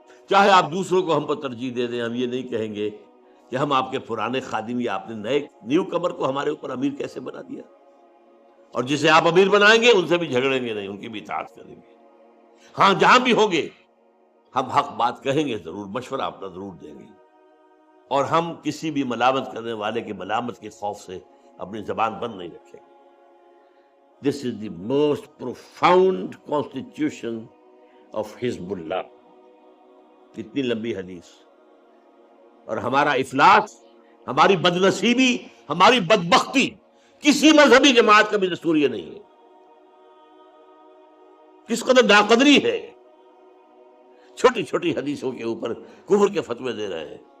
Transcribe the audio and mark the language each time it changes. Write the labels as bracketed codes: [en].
[ur] چاہے آپ دوسروں کو ہم پر ترجیح دے دیں، ہم یہ نہیں کہیں گے کہ ہم آپ کے پرانے خادم یا آپ نے نیو کمر کو ہمارے اوپر امیر کیسے بنا دیا، اور جسے آپ امیر بنائیں گے ان سے بھی جھگڑیں گے نہیں، ان کی بھی اطاعت کریں گے۔ ہاں جہاں بھی ہوں گے ہم حق بات کہیں گے ضرور، مشورہ اپنا ضرور دیں گے، اور ہم کسی بھی ملامت کرنے والے کے ملامت کے خوف سے اپنی زبان بند نہیں رکھیں گے۔ [en] This is the most profound constitution of Hizb Allah. [ur] اتنی لمبی حدیث. اور ہمارا افلاس، ہماری بدنصیبی، ہماری بدبختی کسی مذہبی جماعت کا بھی دستور یہ نہیں ہے. کس قدر ناقدری ہے. چھوٹی چھوٹی حدیثوں کے اوپر کفر کے فتوے دے رہے ہیں.